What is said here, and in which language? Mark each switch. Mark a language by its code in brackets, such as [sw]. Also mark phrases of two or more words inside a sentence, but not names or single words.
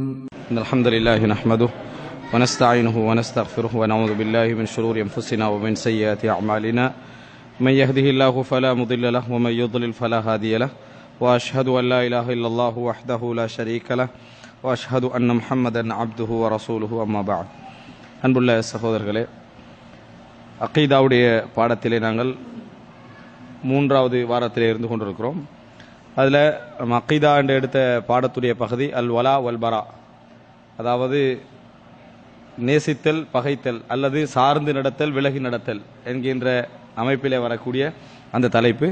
[ar] إن الحمد لله نحمده ونستعينه ونستغفره ونعوذ بالله من شرور أنفسنا ومن سيئات أعمالنا من يهده الله فلا مضل له ومن يضلل فلا هادي له وأشهد أن لا إله إلا الله وحده لا شريك له وأشهد أن محمدا عبده ورسوله أما بعد [ta] அன்புள்ள சகோதரர்களே, அக்கீதாவுடைய பாடத்திலே நாங்கள் மூன்றாவது வாரத்திலே இருந்து கொண்டிருக்கிறோம். அதில் நம்ம அக்கீதா என்று எடுத்த பாடத்துடைய பகுதி [ar] الولاء والبراء, [ta] அதாவது நேசித்தல் பகைத்தல் அல்லது சார்ந்து நடத்தல் விலகி நடத்தல் என்கின்ற அமைப்பிலே வரக்கூடிய அந்த தலைப்பு.